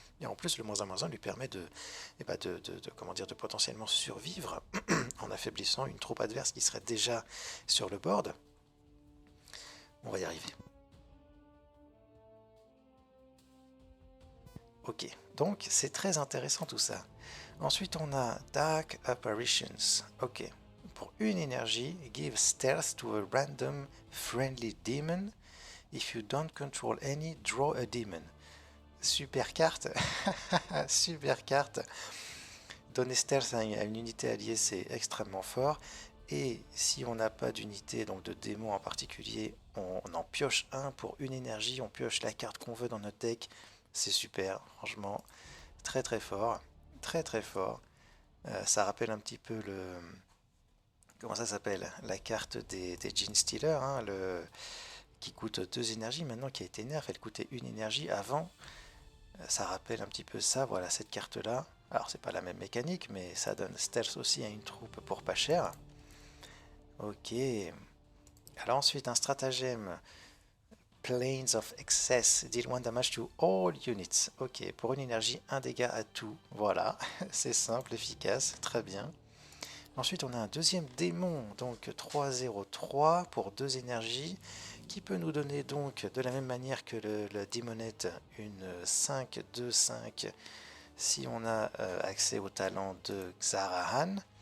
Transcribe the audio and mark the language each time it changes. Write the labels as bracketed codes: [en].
[fr] Et en plus le -1/-1 lui permet comment dire, de potentiellement survivre en affaiblissant une troupe adverse qui serait déjà sur le board. On va y arriver. Ok, donc c'est très intéressant tout ça. Ensuite on a Dark Apparitions. Ok, pour une énergie, [en] give stealth to a random friendly demon. If you don't control any, draw a demon. [fr] Super carte, super carte. Donner stealth à une unité alliée c'est extrêmement fort. Et si on n'a pas d'unité, donc de démon en particulier, on en pioche un pour une énergie, on pioche la carte qu'on veut dans notre deck. C'est super, franchement, très fort, très fort. Ça rappelle un petit peu comment ça s'appelle? La carte des Gene Stealer, hein, qui coûte 2 énergies maintenant, qui a été nerf, elle coûtait une énergie avant. Ça rappelle un petit peu ça, voilà cette carte-là. Alors c'est pas la même mécanique, mais ça donne stealth aussi à une troupe pour pas cher. Ok. Alors ensuite un stratagème [en] Planes of Excess, deal 1 damage to all units. [fr] Ok, pour une énergie, un dégât à tout. Voilà, c'est simple, efficace, très bien. Ensuite, on a un deuxième démon, donc 303 pour 2 énergies, qui peut nous donner donc de la même manière que le Demonette une 5-2-5 si on a accès au talent de Xarahan.